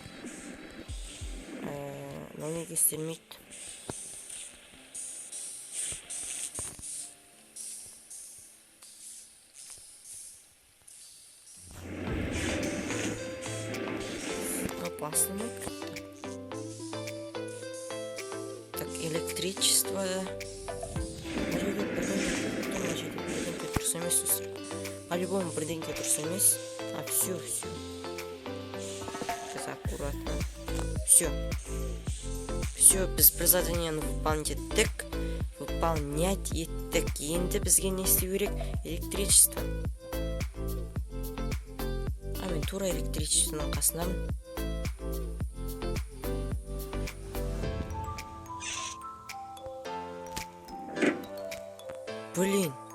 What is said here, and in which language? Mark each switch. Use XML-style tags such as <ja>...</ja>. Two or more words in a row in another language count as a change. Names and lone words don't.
<kk>Неге істелмейді? Басылмайды.</kk> <ru>Так, электричество.</ru> <kk>По-любому бірдеңке дұрыс емес.</kk> <ru>Все. Сейчас аккуратно. Все,</ru> <kk>біз бір заданияны выполнять еттік. Енді бізге не істеу керек?</kk> <ru>Электричество.</ru> <kk>Мен тура электричествоның қасынамын.</kk> <ru>Блин.</ru>